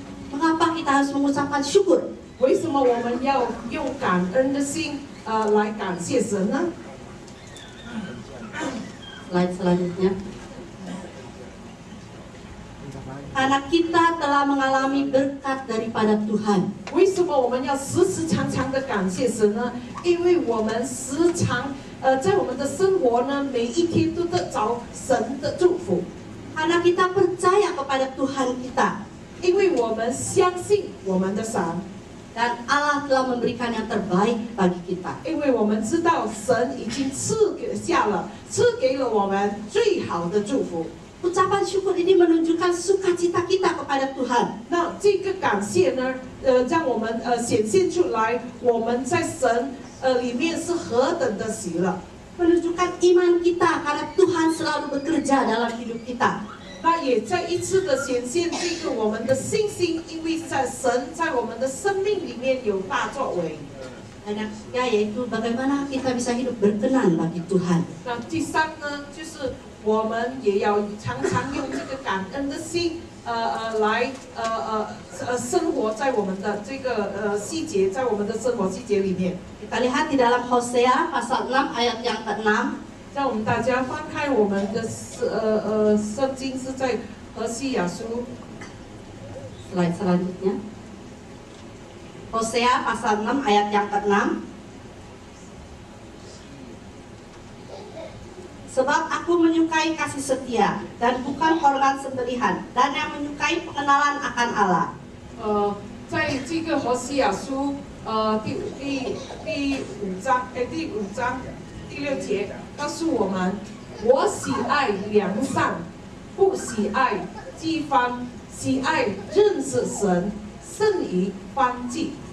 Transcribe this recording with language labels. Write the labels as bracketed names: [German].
[Indonesian] Mengapa kita harus mengucapkan syukur? [Chinese] 为什么我们要用感恩的心来感谢神呢？ [Indonesian] Slide selanjutnya. Karena kita telah mengalami berkat daripada Tuhan. [Chinese] 为什么我们要时时常常的感谢神呢？因为我们时常在我们的生活呢，每一天都得着神的祝福， [Indonesian] Karena kita percaya kepada Tuhan kita. [Chinese] 因为我们相信我们的神， [Indonesian] Dan Allah telah memberikan yang terbaik bagi kita. [Chinese] 因为我们知道神已经赐给了我们最好的祝福。 [Indonesian] Ucapan syukur ini menunjukkan sukacita kita kepada Tuhan. [Chinese] 那这个感谢呢，让我们显现出来，我们在神里面是何等的喜乐。 [Indonesian] Menunjukkan iman kita karena Tuhan selalu bekerja dalam hidup kita. [Chinese] 那也再一次的显现这个我们的信心，因为神在我们的生命里面有大作为。 [Indonesian] Dan yang ketiga yaitu bagaimana kita bisa hidup berkenan bagi Tuhan. [Chinese] 那第三呢，就是我们也要常常用这个感恩的心，来生活在我们的这个细节，在我们的生活细节里面。 [Indonesian] Kita lihat di dalam Hosea pasal 6 ayat yang ke-6. [Chinese] 让我们大家翻开我们的圣经，是在何西亚书 [Indonesian] Slide selanjutnya. Hosea pasal 6 ayat yang ke-6. Sebab aku menyukai kasih setia dan bukan korban sembelihan, dan yang menyukai pengenalan akan Allah. [Chinese] 在这个何西亚书第五章第6节告诉我们，我喜爱良善，不喜爱饥荒，喜爱认识神，胜于欢祭。